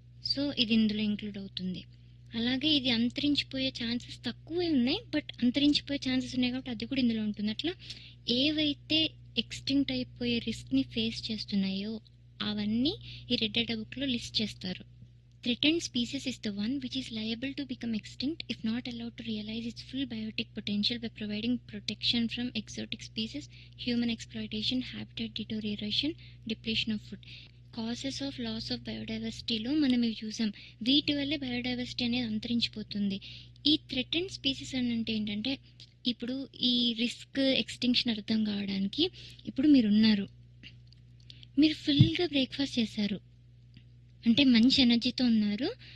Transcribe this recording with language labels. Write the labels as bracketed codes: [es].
[te] So ఇది ఇందులో include అవుతుంది. అలాగే ఇది అంతరించిపోయే ఛాన్సెస్ తక్కువే ఉన్నాయి, బట్ అంతరించిపోయే ఛాన్సెస్ ఉన్నాయి కాబట్టి అది కూడా ఇందులో ఉంటుంది. అట్లా ఏవైతే ఎక్స్టింక్ట్ అయిపోయే రిస్క్ని ఫేస్ చేస్తున్నాయో అవన్నీ ఈ రెడ్ డేటా బుక్లో లిస్ట్ చేస్తారు. [en] Threatened species is the one which is liable to become extinct if not allowed to realize its full biotic potential by providing protection from exotic species, human exploitation, habitat deterioration, depletion of food. [te] Causes of loss of బయోడైవర్సిటీలో మనం ఇవి చూసాం. వీటి వల్లే biodiversity అనేది అంతరించిపోతుంది. ఈ threatened species అని అంటే ఏంటంటే, ఇప్పుడు ఈ రిస్క్ ఎక్స్టింక్షన్ అర్థం కావడానికి, ఇప్పుడు మీరున్నారు, మీరు ఫుల్గా బ్రేక్ఫాస్ట్ చేశారు అంటే మంచి ఎనర్జీతో ఉన్నారు.